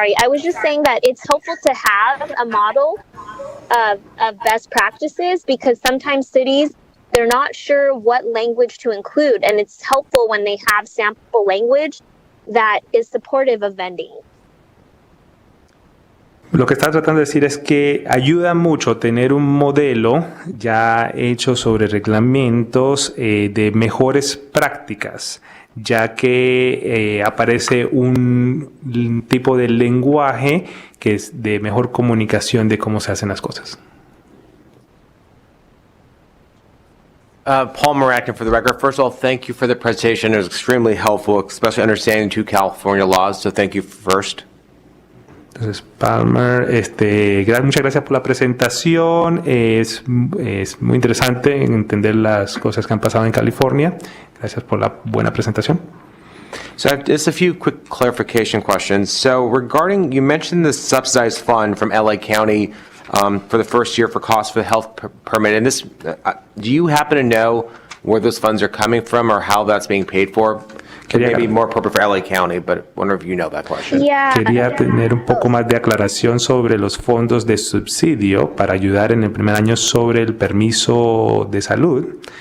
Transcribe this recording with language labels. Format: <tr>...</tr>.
<en>I was just saying that it's helpful to have a model of best practices because sometimes cities, they're not sure what language to include. And it's helpful when they have sample language that is supportive of vending.</en> <es>Lo que está tratando de decir es que ayuda mucho tener un modelo ya hecho sobre reglamentos de mejores prácticas, ya que aparece un tipo de lenguaje que es de mejor comunicación de cómo se hacen las cosas.</es> <en>Paul Morakin for the record. First of all, thank you for the presentation. It was extremely helpful, especially understanding two California laws, so thank you first.</en> <es>Entonces, Palmer, muchas gracias por la presentación. Es muy interesante entender las cosas que han pasado en California. Gracias por la buena presentación.</es> <en>So just a few quick clarification questions. So regarding, you mentioned the subsidized fund from LA County for the first year for costs for the health permit. And this, do you happen to know where those funds are coming from or how that's being paid for? It may be more appropriate for LA County, but I wonder if you know that question.</en> <es>Quería tener un poco más de aclaración sobre los fondos de subsidio para ayudar en el primer año sobre el permiso de salud.</es>